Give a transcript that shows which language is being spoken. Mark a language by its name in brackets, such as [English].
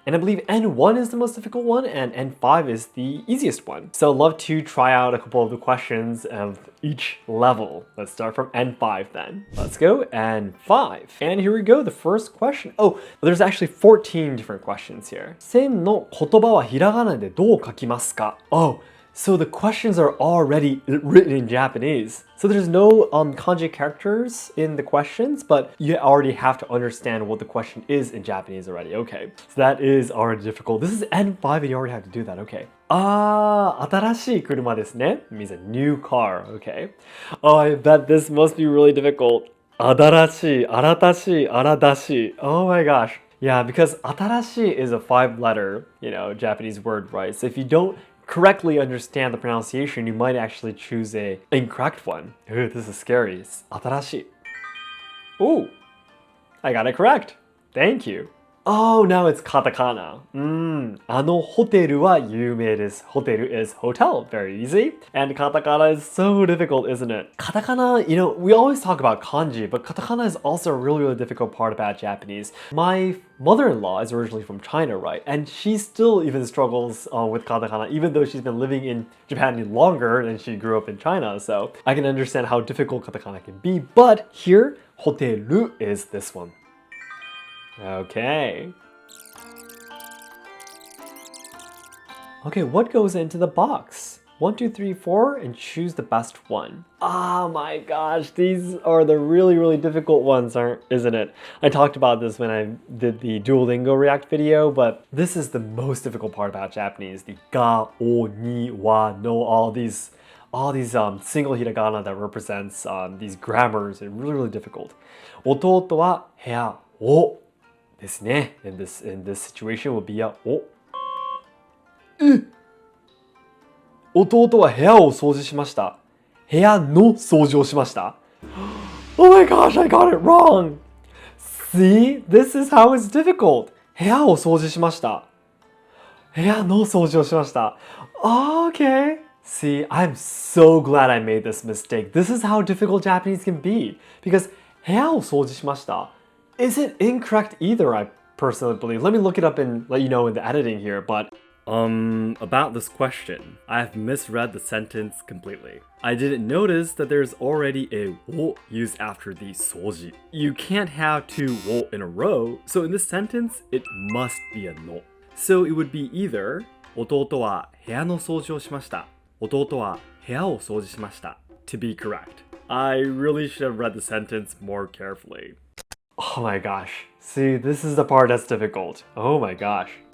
[English] And I believe N1 is the most difficult one and N5 is the easiest one. So I'd love to try out a couple of the questions of each level. Let's start from N5 then. Let's go, N5. And here we go, the first question. Oh, there's actually 14 different questions here. [Japanese] 線の言葉はひらがなでどう書きますか? [English] Oh, so the questions are already written in Japanese. So there's no kanji characters in the questions, but you already have to understand what the question is in Japanese already. Okay, so that is already difficult. This is N5 and you already have to do that. Okay. [Japanese] 新しい車ですね [English] means a new car. Okay. Oh, I bet this must be really difficult. 新しい、新しい、新しい.Oh my gosh. Yeah, because 新しい is a 5-letter, Japanese word, right? So if you don't correctly understand the pronunciation, you might actually choose a incorrect one. Ooh, this is scary. It's 新しい.Ooh, I got it correct. Thank you. Oh, now it's katakana. [Japanese] あのホテルは有名です. [English] Hoteru is hotel. Very easy. And katakana is so difficult, isn't it? Katakana, we always talk about kanji, but katakana is also a really difficult part about Japanese. My mother-in-law is originally from China, right? And she still even struggles with katakana, even though she's been living in Japan longer than she grew up in China. So I can understand how difficult katakana can be. But here, hoteru is this one. Okay. Okay, what goes into the box? 1, 2, 3, 4, and choose the best one. Oh my gosh, these are the really difficult ones, isn't it? I talked about this when I did the Duolingo React video, but this is the most difficult part about Japanese. The ga, o, ni, wa, no, all these single hiragana that represents these grammars are really difficult. [Japanese] 弟は部屋をですね. [English] In this situation would be a お. [Japanese] 弟は部屋を掃除しました.部屋の掃除をしました. [English] Oh my gosh, I got it wrong. See, this is how it's difficult. [Japanese] 部屋を掃除しました. 部屋の掃除をしました. [English] Okay. See, I'm so glad I made this mistake. This is how difficult Japanese can be. Because [Japanese] 部屋を掃除しました [English] isn't incorrect either, I personally believe. Let me look it up and let you know in the editing here, but about this question, I have misread the sentence completely. I didn't notice that there's already a を used after the 掃除. You can't have 2 を in a row, so in this sentence, it must be a の. So it would be either [Japanese] 弟は部屋の掃除をしました. 弟は部屋を掃除しました [English] to be correct. I really should have read the sentence more carefully. Oh my gosh. See, this is the part that's difficult. Oh my gosh.